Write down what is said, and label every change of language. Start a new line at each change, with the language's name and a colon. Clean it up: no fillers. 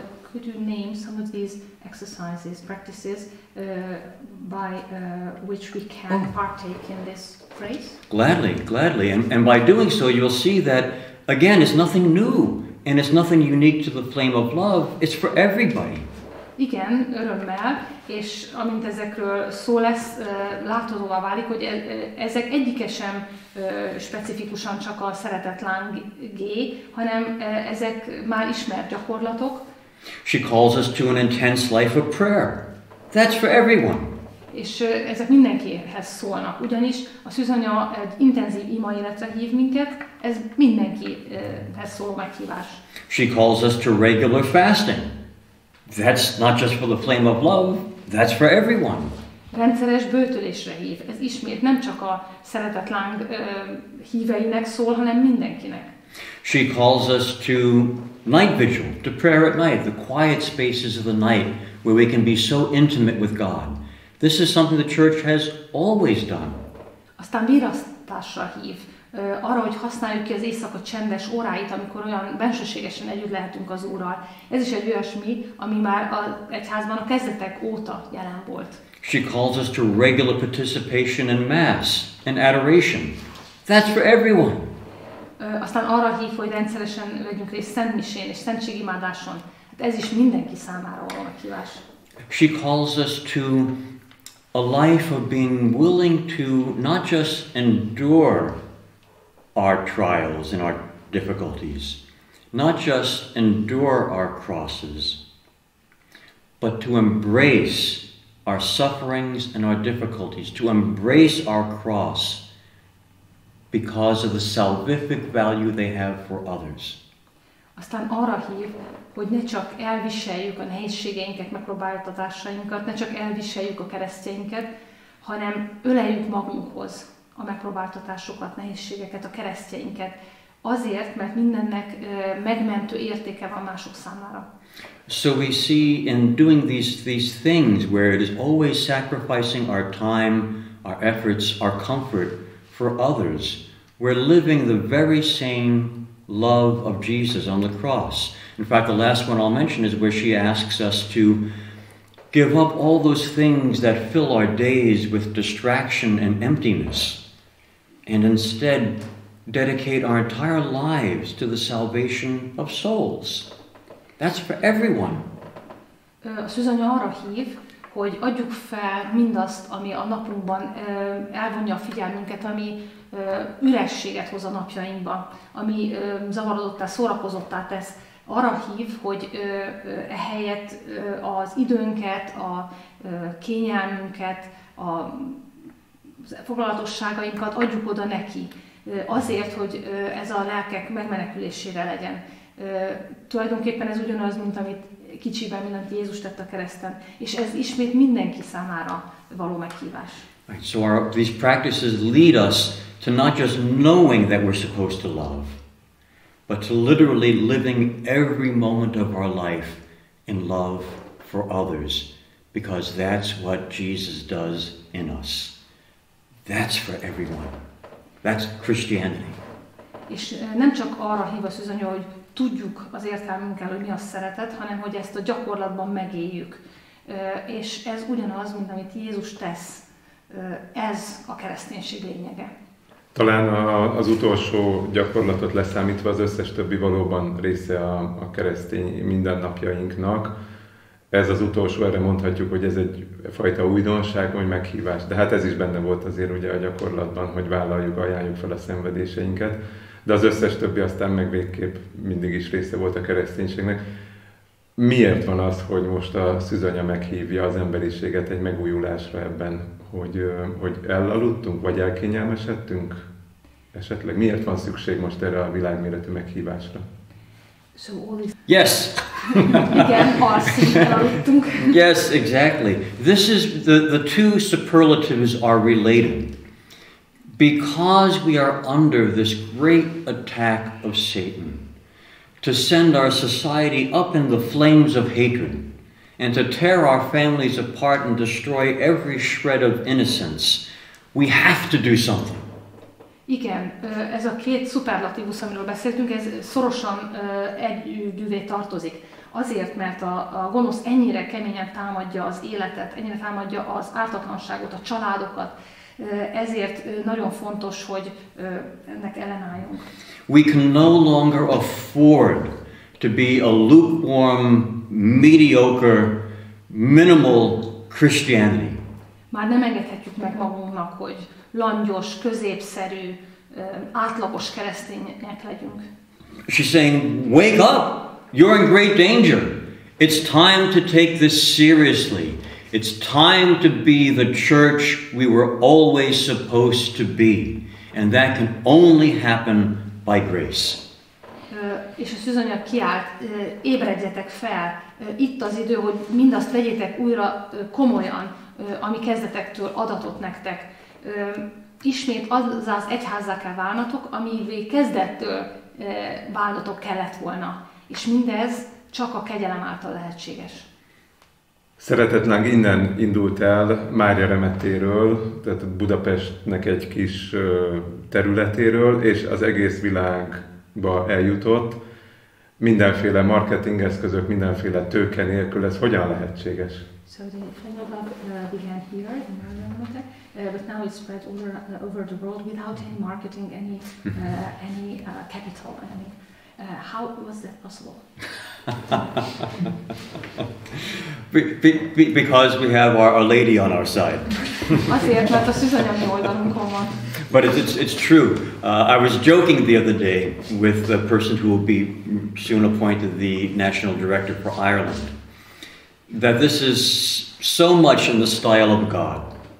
English: Could you name some of these exercises, practices, by which we can partake in this grace? Gladly. And by doing so, you'll see that, again, it's nothing new. And it's nothing unique to the flame of love. It's for everybody.
Hungarian: Igen, örömmel, és amint ezekről szó lesz, láthatóvá válik, hogy ezek egyike sem specifikusan csak a szeretetlángé, hanem ezek már ismert gyakorlatok.
English: She calls us to an intense life of prayer. That's for everyone.
Hungarian: És ezek mindenkihez szólnak, ugyanis a szűzanya egy intenzív ima életre hív minket, ez mindenkihez szóló meghívás.
English: She calls us to regular fasting. That's not just for the flame of love, that's for everyone.
Hungarian: Rendszeres böjtölésre hív. Ez ismét nem csak a szeretetláng híveinek szól, hanem mindenkinek.
English: She calls us to night vigil, to prayer at night, the quiet spaces of the night where we can be so intimate with God. This is something the church has always done.
Hungarian: Aztán virasztásra hív, arra, hogy használjuk ki az éjszaka csendes óráit, amikor olyan bensőségesen együtt lehetünk az Úrral. Ez is egy olyasmi, ami már az egyházban a kezdetek óta jelen volt.
English: She calls us to regular participation in Mass and adoration. That's for everyone.
Hungarian: Aztán arra hív, hogy rendszeresen vegyünk részt szentmisén és szentségimádáson. Hát ez is mindenki számára való meghívás.
English: She calls us to a life of being willing to not just endure our trials and our difficulties, not just endure our crosses, but to embrace our sufferings and our difficulties, to embrace our cross because of the salvific value they have for others.
Hungarian: Aztán arra hív, hogy ne csak elviseljük a nehézségeinket, megpróbáltatásainkat, ne csak elviseljük a keresztjeinket, hanem öleljük magunkhoz a megpróbáltatásokat, nehézségeket, a keresztjeinket. Azért, mert mindennek megmentő értéke van mások számára.
English: So we see in doing these things where it is always sacrificing our time, our efforts, our comfort for others, we're living the very same love of Jesus on the cross. In fact, the last one I'll mention is where she asks us to give up all those things that fill our days with distraction and emptiness, and instead dedicate our entire lives to the salvation of souls. That's for everyone.
Hungarian: A szűzanya arra hív, hogy adjuk fel mindazt, ami a napunkban elvonja a figyelmünket, ami ürességet hoz a napjainkba, ami zavarodottá, szórakozottá tesz. Arra hív, hogy ehelyett az időnket, a kényelmünket, a foglalatosságainkat adjuk oda neki. Azért, hogy ez a lelkek megmenekülésére legyen. Tulajdonképpen ez ugyanaz, mint amit kicsiben, mint amit Jézus tett a kereszten. És ez ismét mindenki számára való meghívás.
English: Right, so these practices lead us to not just knowing that we're supposed to love, but to literally living every moment of our life in love for others, because that's what Jesus does in us. That's for everyone. That's Christianity.
Hungarian: És nem csak arra hív a szűzanya, hogy tudjuk az értelmünkkel, hogy mi a szeretet, hanem hogy ezt a gyakorlatban megéljük. És ez ugyanaz, mint amit Jézus tesz. Ez a kereszténység lényege. Talán az utolsó gyakorlatot leszámítva az összes többi valóban része a keresztény mindennapjainknak. Ez az utolsó, erre mondhatjuk, hogy ez egy fajta újdonság, vagy meghívás. De hát ez is benne volt azért ugye a gyakorlatban, hogy vállaljuk, ajánljuk fel a szenvedéseinket. de az összes többi aztán meg végképp mindig is része volt a kereszténységnek. Miért van az, hogy most a szűzanya meghívja az emberiséget egy megújulásra ebben, hogy elaludtunk, vagy elkényelmesedtünk? Esetleg miért van szükség most erre a világméretű meghívásra?
English: So all this... Yes.
Hungarian: Igen, alszunk, elaludtunk.
English: Yes, exactly. This is the two superlatives are related. Because we are under this great attack of Satan to send our society up in the flames of hatred and to tear our families apart and destroy every shred of innocence, we have to do something.
Hungarian: Igen, ez a két szuperlatívus, amiről beszéltünk, ez szorosan együvé tartozik. Azért, mert a gonosz ennyire keményen támadja az életet, ennyire támadja az ártatlanságot, a családokat, ezért nagyon fontos, hogy ennek ellenálljunk.
English: We can no longer afford to be a lukewarm, mediocre, minimal Christianity.
Hungarian: Már nem engedhetjük meg magunknak, hogy langyos, középszerű, átlagos keresztények legyünk.
English: She's saying, wake up! You're in great danger. It's time to take this seriously. It's time to be the church we were always supposed to be. And that can only happen by grace.
Hungarian: És a szűzanya kiált, ébredjetek fel, itt az idő, hogy mindazt vegyétek újra komolyan, ami kezdetektől adatott nektek. Ismét az egyházzá kell válnatok, amivé kezdettől válnatok kellett volna. És mindez csak a kegyelem által lehetséges. Szeretetláng innen indult el, Mária remetéről, tehát Budapestnek egy kis területéről, és az egész világba eljutott. Mindenféle marketingeszközök, mindenféle tőke nélkül, ez hogyan lehetséges?
English: So the Fellowship began here in Ireland, but now it's spread over the world without any marketing, any capital. How was that possible? Because we have our Lady on our side.
Hungarian: Azért, mert a szűzanya mi oldalunkon van.
English: But it's true. I was joking the other day with the person who will be soon appointed the National Director for Ireland, that this is so much in the style of God.